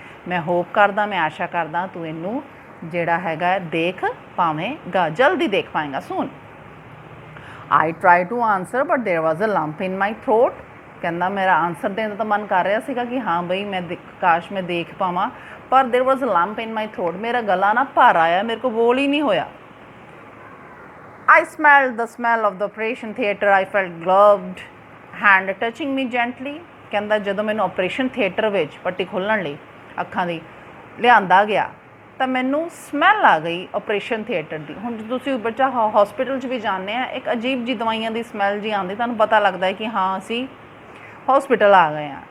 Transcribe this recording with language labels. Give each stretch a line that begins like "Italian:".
Punjabi: ਮੈਂ ਹੋਪ ਕਰਦਾ, ਮੈਂ ਆਸ਼ਾ ਕਰਦਾ ਤੂੰ ਇਹਨੂੰ ਜਿਹੜਾ ਹੈਗਾ ਦੇਖ ਪਾਵੇਂਗਾ, ਜਲਦੀ ਦੇਖ ਪਾਏਂਗਾ ਸੂਨ।
English: I try to answer but there was a lump in my throat.
Punjabi: ਕਹਿੰਦਾ ਮੇਰਾ ਆਨਸਰ ਦੇਣ ਦਾ ਤਾਂ ਮਨ ਕਰ ਰਿਹਾ ਸੀਗਾ ਕਿ ਹਾਂ ਬਈ ਮੈਂ ਕਾਸ਼ ਮੈਂ ਦੇਖ ਪਾਵਾਂ, ਪਰ
English: there was a lump in my throat,
Punjabi: ਮੇਰਾ ਗਲਾ ਨਾ ਭਰ ਆਇਆ, ਮੇਰੇ ਕੋਲ ਬੋਲ ਹੀ ਨਹੀਂ ਹੋਇਆ।
English: I smelled the smell of the operation theatre. I felt gloved hand touching me gently.
Punjabi: ਕਹਿੰਦਾ ਜਦੋਂ ਮੈਨੂੰ ਆਪਰੇਸ਼ਨ ਥੀਏਟਰ ਵਿੱਚ ਪੱਟੀ ਖੋਲ੍ਹਣ ਲਈ ਅੱਖਾਂ ਦੀ ਲਿਆਂਦਾ ਗਿਆ ਤਾਂ ਮੈਨੂੰ ਸਮੈਲ ਆ ਗਈ ਆਪਰੇਸ਼ਨ ਥੀਏਟਰ ਦੀ। ਹੁਣ ਤੁਸੀਂ ਬੱਚਾ ਹੌਸਪੀਟਲ 'ਚ ਵੀ ਜਾਂਦੇ ਆ, ਇੱਕ ਅਜੀਬ ਜਿਹੀ ਦਵਾਈਆਂ ਦੀ ਸਮੈਲ ਜੀ ਆਉਂਦੀ, ਤੁਹਾਨੂੰ ਪਤਾ ਲੱਗਦਾ ਹੈ ਕਿ ਹਾਂ ਅਸੀਂ ਹੌਸਪੀਟਲ ਆ ਗਏ ਆ।